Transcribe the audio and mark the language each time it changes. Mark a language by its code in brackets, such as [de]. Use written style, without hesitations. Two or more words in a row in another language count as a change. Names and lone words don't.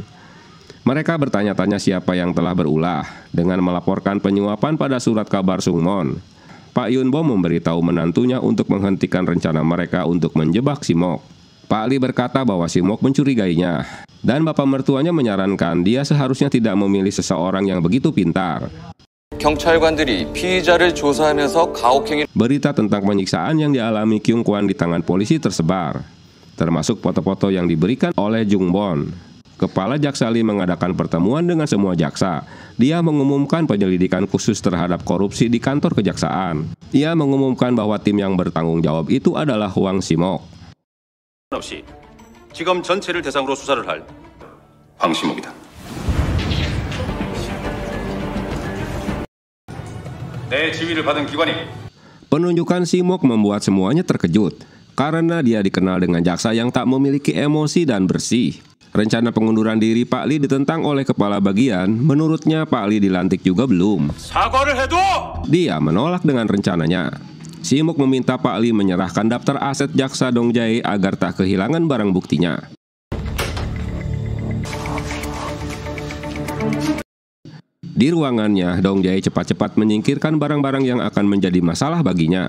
[id] Mereka bertanya-tanya siapa yang telah berulah dengan melaporkan penyuapan pada surat kabar Sungmon. Pak Yun Bom memberitahu menantunya untuk menghentikan rencana mereka untuk menjebak Simok. Pak Lee berkata bahwa Simok mencurigainya, dan bapak mertuanya menyarankan dia seharusnya tidak memilih seseorang yang begitu pintar. [ko] 경찰관들이 피의자를 조사하면서 가혹행위. [id] Berita tentang penyiksaan yang dialami Kyung Kwan di tangan polisi tersebar, termasuk foto-foto yang diberikan oleh Jung Bon. Kepala Jaksa Lee mengadakan pertemuan dengan semua jaksa. Dia mengumumkan penyelidikan khusus terhadap korupsi di kantor kejaksaan. Ia mengumumkan bahwa tim yang bertanggung jawab itu adalah Hwang Si-mok. [ko] 없이 지검 전체를 대상으로 수사를 할 황시목이다. 내 지위를 받은 기관이 [id] Penunjukan Si-mok membuat semuanya terkejut karena dia dikenal dengan jaksa yang tak memiliki emosi dan bersih. Rencana pengunduran diri Pak Lee ditentang oleh kepala bagian. Menurutnya Pak Lee dilantik juga belum. [ko] 사과를 해도 [id] Dia menolak dengan rencananya. Si-mok meminta Pak Lee menyerahkan daftar aset jaksa Dong Jae agar tak kehilangan barang buktinya. Di ruangannya, Dong Jae cepat-cepat menyingkirkan barang-barang yang akan menjadi masalah baginya.